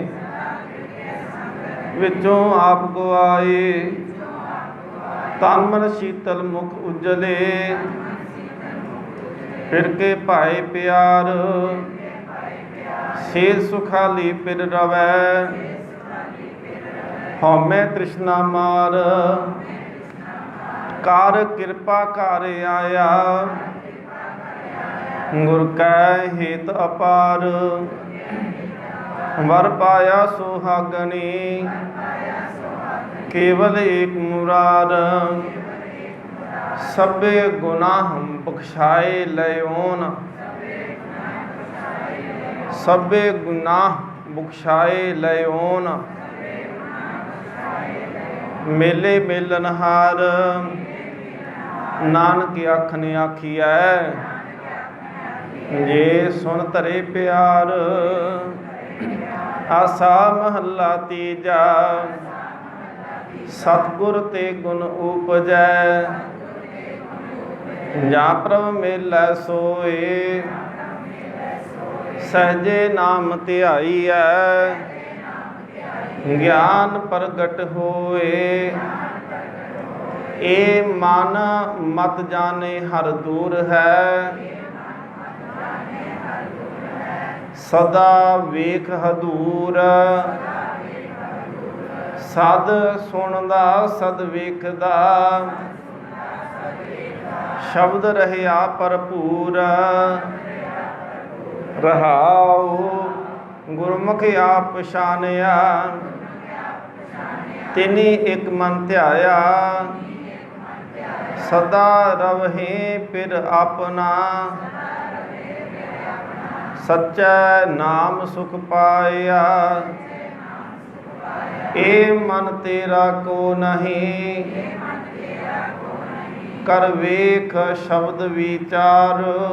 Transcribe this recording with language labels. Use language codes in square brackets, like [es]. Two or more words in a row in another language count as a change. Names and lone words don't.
[pa] ਵਿਚੋਂ ਆਪ ਗਵਾਏ ਤਨ ਮਨ ਸੀਤਲ ਮੁਖ ਉਜਲੇ ਫਿਰ ਕੇ ਭਾਈ ਪਿਆਰ ਸੇਜ ਸੁਖਾਲੀ ਫਿਰ ਰਵੈ ਹਉਮੈ ਤ੍ਰਿਸਨਾ ਮਾਰ ਕਾਰ ਕ੍ਰਿਪਾ ਕਰ ਆਇਆ ਗੁਰ ਕੈ ਹੇਤ ਅਪਾਰ ਵਰ ਪਾਇਆ ਸੁਹਾਗਣੀ ਕੇਵਲ ਏਕ ਮੁਰਾਰ ਸਭੇ ਗੁਨਾਹ ਬਖਸਾਏ ਲਇਓਨ ਸਭੇ ਗੁਨਾਹ ਬਖਸਾਏ ਲਇਓਨ ਮੇਲੇ ਮੇਲਣਹਾਰ ਨਾਨਕ ਅਖ ਨੇ ਆਖਿਆ ਜੇ ਸੁਣ ਧਰੇ ਪਿਆਰ ਆਸਾ ਮਹਲਾ ਤੀਜਾ ਸਤਗੁਰ ਤੇ ਗੁਣ ਉਪਜੈ ਜਾ ਪ੍ਰਭ ਮੇਲੈ ਸੋਇ ਸਹਜੇ ਨਾਮ ਧਿਆਈਐ ਗਿਆਨ ਪ੍ਰਗਟ ਹੋਇ ਏ ਮਨ ਮਤ ਜਾਣੇ ਹਰ ਦੂਰ ਹੈ ਸਦਾ ਵੇਖ ਹਦੂਰ ਸਦ ਸੁਣਦਾ ਸਦ ਵੇਖਦਾ ਸਬਦ ਰਹਿਆ ਭਰਪੂਰ ਰਹਾਉ ਗੁਰਮੁਖ ਆਪ ਪਛਾਣਿਆ ਤਿਨੀ ਏਕ ਮਨ ਧਿਆਇਆ ਸਦਾ ਰਵਹੇ ਫਿਰ ਅਪਣਾ ਸੱਚਾ ਨਾਮ ਸੁਖ ਪਾਇਆ ਏ ਮਨ ਤੇਰਾ ਕੋ ਨਹੀਂ ਕਰ ਵੇਖ ਸਬਦ ਵਿਚਾਰ